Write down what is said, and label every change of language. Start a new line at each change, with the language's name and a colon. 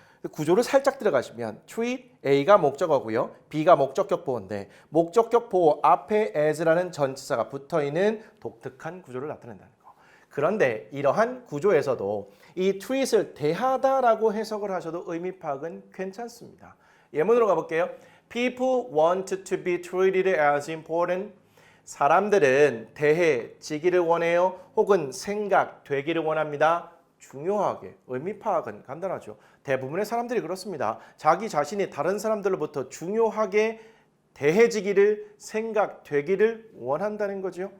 Korean: 구조를 살짝 들어가시면 treat A가 목적어고요. B가 목적격 보호인데 목적격 보호 앞에 as라는 전치사가 붙어있는 독특한 구조를 나타낸다는 거. 그런데 이러한 구조에서도 이 treat을 대하다라고 해석을 하셔도 의미 파악은 괜찮습니다. 예문으로 가볼게요.
English: People want to be treated as important.
Korean: 사람들은 대해지기를 원해요. 혹은 생각되기를 원합니다. 중요하게. 의미 파악은 간단하죠. 대부분의 사람들이 그렇습니다. 자기 자신이 다른 사람들로부터 중요하게 대해지기를, 생각되기를 원한다는 거죠.